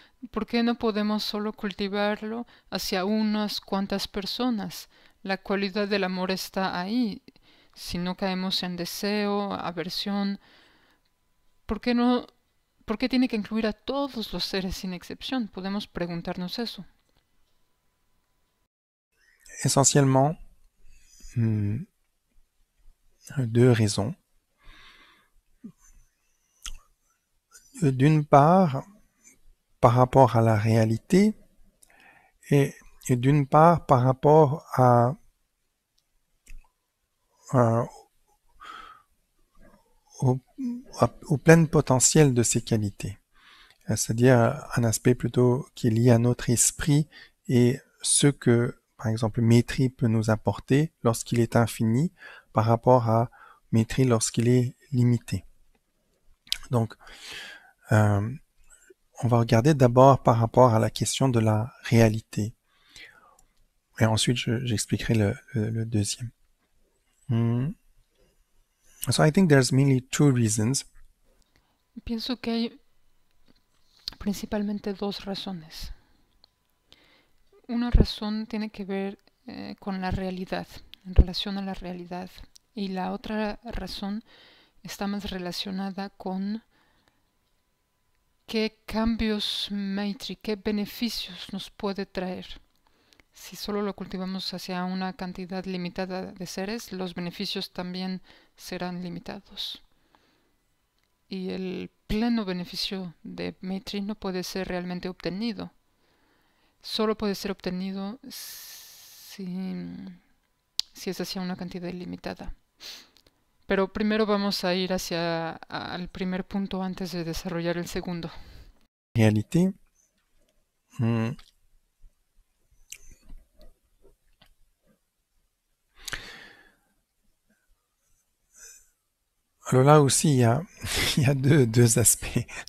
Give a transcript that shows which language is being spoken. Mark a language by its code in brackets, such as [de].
[es] ¿Por qué no podemos solo cultivarlo hacia unas cuantas personas? La cualidad del amor está ahí. Si no caemos en deseo, aversión, ¿por qué no? ¿Por qué tiene que incluir a todos los seres sin excepción? Podemos preguntarnos eso. [fr] essentiellement, deux raisons. D'une part, par rapport à la réalité et d'une part par rapport euh, au, au plein potentiel de ces qualités. C'est-à-dire un aspect plutôt qui est lié à notre esprit et ce que, par exemple, Maitri peut nous apporter lorsqu'il est infini par rapport à Maitri lorsqu'il est limité. Donc, on va regarder d'abord par rapport à la question de la réalité. Et ensuite, j'expliquerai le deuxième. [en] So I think there's mainly two reasons. [es] Pienso que hay principalmente 2 razones. Una razón tiene que ver con la realidad, en relación a la realidad. Y la otra razón está más relacionada con qué cambios Maitri, qué beneficios nos puede traer. Si solo lo cultivamos hacia una cantidad limitada de seres, los beneficios también serán limitados. Y el pleno beneficio de Maitri no puede ser realmente obtenido. Solo puede ser obtenido si es hacia una cantidad ilimitada. Pero primero vamos a ir hacia al primer punto antes de desarrollar el segundo. [fr] Réalité, alors là aussi, il y a deux aspects.